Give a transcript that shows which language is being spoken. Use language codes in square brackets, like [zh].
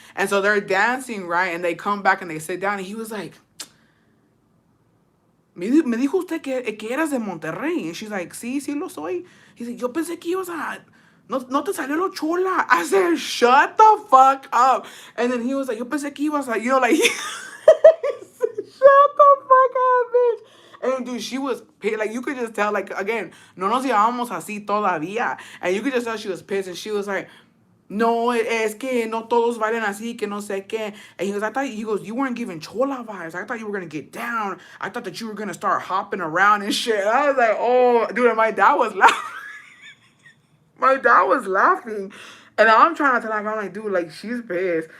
[en] And so they're dancing, right? And they come back and they sit down. And he was like, [es] me dijo usted que eras de Monterrey. [en] And she's like, [es] sí, sí lo soy. [en] He's like, [es] yo pensé que ibas a... No te salió lo chola. [en] I said, shut the fuck up. And then he was like, [es] yo pensé que ibas a... [en] You know, like... he said, shut the fuck up, bitch. And dude, she was pissed. Like, you could just tell, like, again, [es] no nos llevábamos así todavía. [en] And you could just tell she was pissed. And she was like, [es] no, es que no todos bailan así, que no sé qué. [en] And he goes, you weren't giving chola vibes. I thought you were going to get down. I thought that you were going to start hopping around and shit. I was like, oh, dude, and my dad was laughing. My dad was laughing. And I'm trying to tell him, I'm like, dude, like, she's pissed.